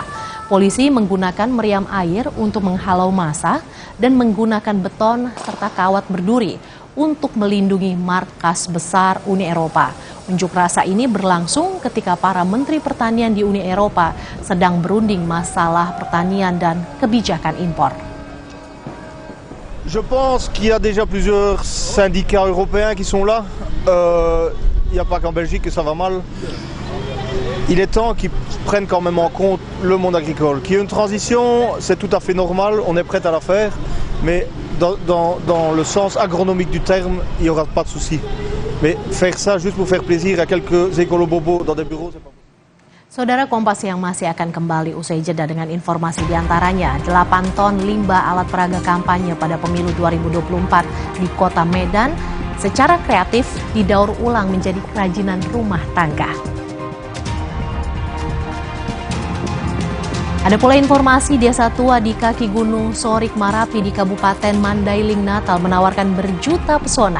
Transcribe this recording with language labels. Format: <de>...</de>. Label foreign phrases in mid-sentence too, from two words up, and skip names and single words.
<id>Polisi menggunakan meriam air untuk menghalau massa dan menggunakan beton serta kawat berduri untuk melindungi markas besar Uni Eropa. Unjuk rasa ini berlangsung ketika para menteri pertanian di Uni Eropa sedang berunding masalah pertanian dan kebijakan impor.</id> <fr>Je pense qu'il y a déjà plusieurs syndicats européens qui sont là. Il n'y a pas qu'en Belgique que ça va mal. Il est temps qu'ils prennent quand même en compte le monde agricole. Qu'il y ait une transition, c'est tout à fait normal, on est prêt à la faire. Mais dans le sens agronomique du terme, il n'y aura pas de souci. Mais faire ça juste pour faire plaisir à quelques écolos-bobos dans des bureaux, c'est pas...</fr> <id>Saudara, Kompas yang masih akan kembali usai jeda dengan informasi diantaranya 8 ton limbah alat peraga kampanye pada pemilu 2024 di kota Medan secara kreatif didaur ulang menjadi kerajinan rumah tangga. Ada pula informasi desa tua di kaki Gunung Sorik Marapi di Kabupaten Mandailing Natal menawarkan berjuta pesona.</id>